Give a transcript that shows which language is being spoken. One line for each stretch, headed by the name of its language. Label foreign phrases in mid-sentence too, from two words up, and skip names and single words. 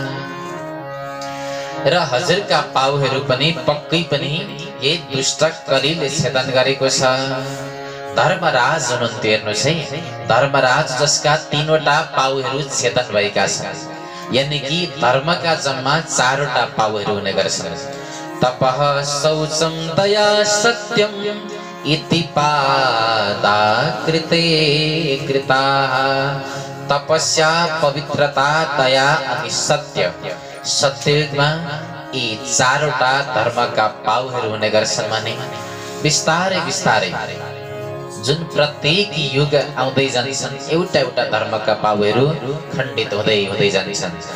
Nepali: र हजुरका पाउहरू पनि पक्कै पनि यही दुष्ट कलीले छेदन गरेको छ। धर्मराज हुनुहुन्थ्यो, हेर्नुहोस् है, धर्मराज जसका 3वटा पाउहरू छेदन भएका छन्, यानी कि धर्मका जम्मा 4वटा पाउहरू हुने गर्छन्।
Sanskrit: तपः शौचम दया सत्यम इति पादा कृते कृताः।
Nepali: तपस्या, पवित्रता, दया अनि सत्य, सत्ययुगमा यी 4वटा धर्मका पाउहरू हुने गर्छन्। भने बिस्तारै बिस्तारै जुन प्रत्येक युग आउँदै जान्छन् एउटा एउटा धर्मका पाउहरू खण्डित हुँदै हुँदै जान्छन्।